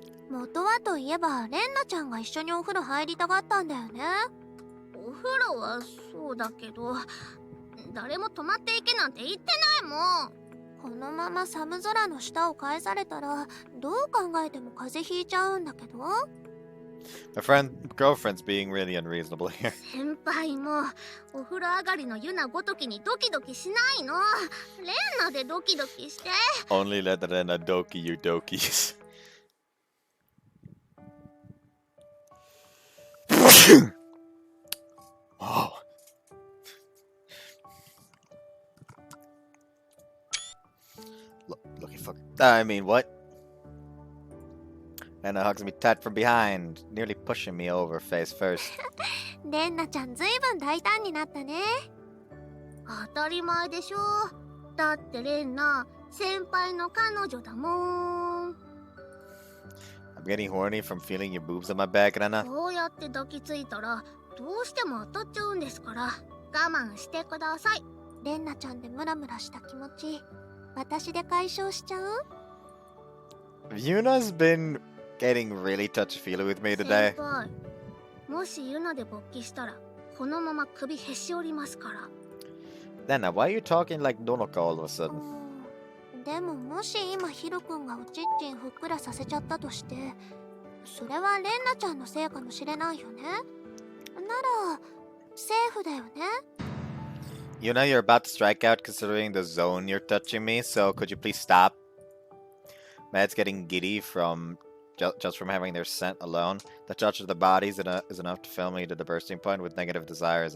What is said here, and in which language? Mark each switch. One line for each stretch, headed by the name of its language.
Japanese: 元はといえばレンナちゃんが一緒にお風呂入りたがったんだよね。お風呂はそうだけど、誰も泊まっていけなんて言ってないもん。このまま寒空の下を返されたらどう考えても風邪ひいちゃうんだけど。
English: My girlfriend's being really unreasonable here.
Japanese: 先輩もお風呂上がりのユナごときにドキドキしないの。レンナでドキドキして。
English: Only let Renna doki you dokies. Oh. Lucky fuck. I mean, what? Renna hugs me tight from behind, nearly pushing me over face first.
Japanese: レンナちゃんずいぶん大胆になったね。当たり前でしょ。だってレンナ先輩の彼女だもん。
English: I'm getting horny from feeling your boobs on my back, Renna.
Japanese: こうやって抱きついたらどうしても当たっちゃうんですから、我慢してください。レンナちゃんでムラムラした気持ち、私で解消しちゃう？
English: Yuna's been getting really touchy-feely with me today.
Japanese: 先輩、もしユナで勃起したらこのまま首へし折りますから。
English: Renna, why are you talking like Donoka all of a sudden?
Japanese: でももし今ヒロ君がおちんちんふっくらさせちゃったとして、それはレンナちゃんのせいかもしれないよね。ならセーフだよね。
English: Yuna, you're about to strike out considering the zone you're touching me, so could you please stop? Mad's getting giddy from just from having their scent alone. The touch of the bodies is enough to fill me to the bursting point with negative desires.